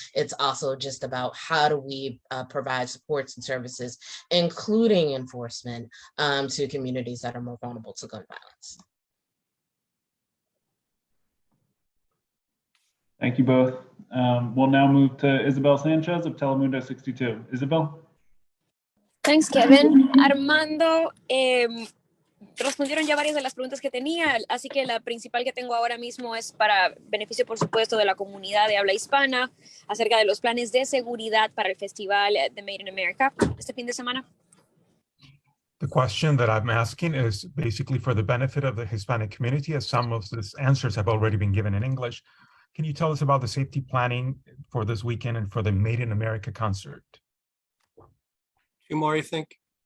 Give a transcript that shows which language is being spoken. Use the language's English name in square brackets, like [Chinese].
[English] It's also just about how do we provide supports and services, including enforcement, to communities that are more vulnerable to gun violence. Thank you both. We'll now move to Isabel Sanchez of Telemundo 62. Isabel? Thanks, Kevin. [Spanish] Armando, respondieron ya varias de las preguntas que tenía, así que la principal que tengo ahora mismo es para beneficio, por supuesto, de la comunidad de habla hispana, acerca de los planes de seguridad para el festival de Made in America este fin de semana. [English] The question that I'm asking is basically for the benefit of the Hispanic community, as some of these answers have already been given in English. Can you tell us about the safety planning for this weekend and for the Made in America concert? Tumar, you think?